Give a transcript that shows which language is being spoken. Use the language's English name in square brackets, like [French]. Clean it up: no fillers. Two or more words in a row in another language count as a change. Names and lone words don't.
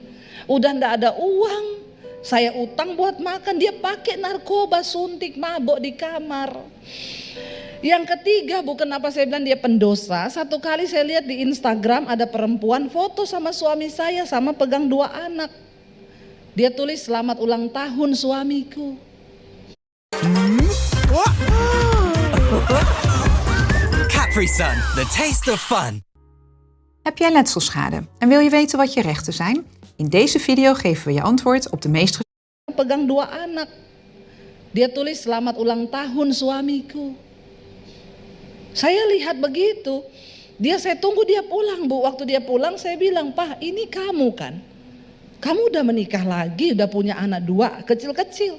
[Indonesian] Udah nggak ada uang, saya utang buat makan, dia pakai narkoba, suntik, mabok di kamar. Yang ketiga, Bu, kenapa saya bilang dia pendosa? Satu kali saya lihat di Instagram ada perempuan foto sama suami saya, sama pegang 2 anak. Dia tulis selamat ulang tahun suamiku. [English] Capri Sun, the taste of fun. [Dutch] Heb jij letselschade en wil je weten wat je rechten zijn? In deze video geven we je antwoord op de meest [Indonesian] Pegang 2 anak. Dia tulis selamat ulang tahun suamiku. Saya lihat begitu. Saya tunggu dia pulang, Bu. Waktu dia pulang saya bilang, "Pak, ini kamu kan? Kamu udah menikah lagi, udah punya anak 2, kecil-kecil."